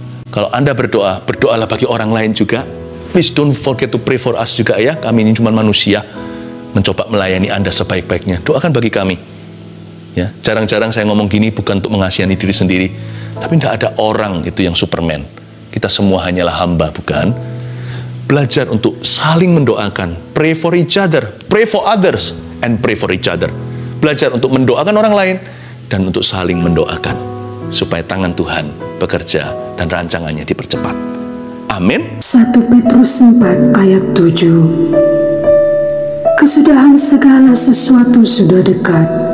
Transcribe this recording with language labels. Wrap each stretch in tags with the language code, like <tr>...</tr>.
<id>Kalau Anda berdoa, berdoalah bagi orang lain juga.</id> <en>Please don't forget to pray for us</en> <id>juga ya. Kami ini cuma manusia. Mencoba melayani Anda sebaik-baiknya. Doakan bagi kami. Ya, jarang-jarang saya ngomong gini bukan untuk mengasihani diri sendiri. Tapi tidak ada orang itu yang Superman. Kita semua hanyalah hamba, bukan? Belajar untuk saling mendoakan.</id> <en>Pray for each other, pray for others, and pray for each other.</en> <id>Belajar untuk mendoakan orang lain dan untuk saling mendoakan. Supaya tangan Tuhan bekerja dan rancangannya dipercepat. Amin. 1 Petrus 4 ayat 7. Kesudahan segala sesuatu sudah dekat.</id>